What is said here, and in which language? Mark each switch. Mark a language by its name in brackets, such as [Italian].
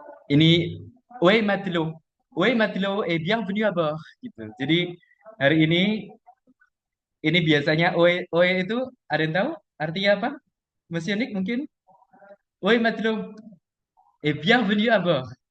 [French] Ini Oui, matelot et bienvenue à bord gitu. [Indonesian] Jadi hari ini biasanya oe itu ada yang tahu artinya apa? Monsieur Nick mungkin? [French] Oui, matelot et bienvenue à bord.